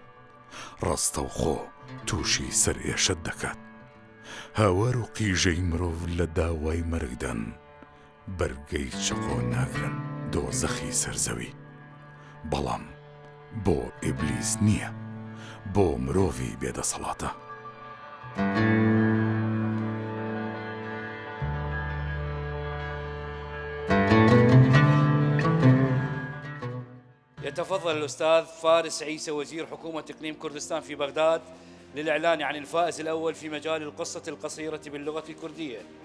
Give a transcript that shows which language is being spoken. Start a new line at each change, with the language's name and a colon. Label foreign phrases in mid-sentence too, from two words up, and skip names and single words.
Central Kurdish: ڕاستە و خۆ تووشی سەر ئێشت دەکات. هاوار و قیژەی مرۆڤ لە داوای مەرگدان بەرگەی چقۆ ناگرن دۆزەخی سەرزەوی. بەڵام بۆ ئیبلیس نییە، بۆ مرۆڤی بێدەسەڵاتە.
Arabic: يتفضل الأستاذ فارس عيسى وزير حكومة إقليم كردستان في بغداد للإعلان عن الفائز الأول في مجال القصة القصيرة باللغة الكردية.